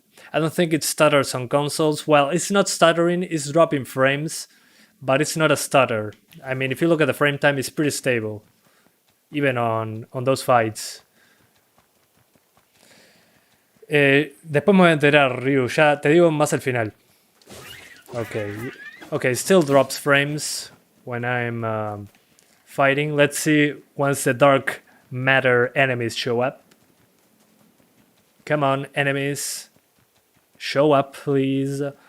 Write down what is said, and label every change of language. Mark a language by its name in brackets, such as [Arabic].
[English] I don't think it stutters on consoles. Well, it's not stuttering, it's dropping frames, but it's not a stutter. I mean, if you look at the frame time, it's pretty stable, even on those fights. [Spanish] Después me voy a enterar, Ryu, ya te digo más al final. [English] Okay, still drops frames when I'm fighting. Let's see once the dark matter enemies show up. Come on, enemies. Show up, please.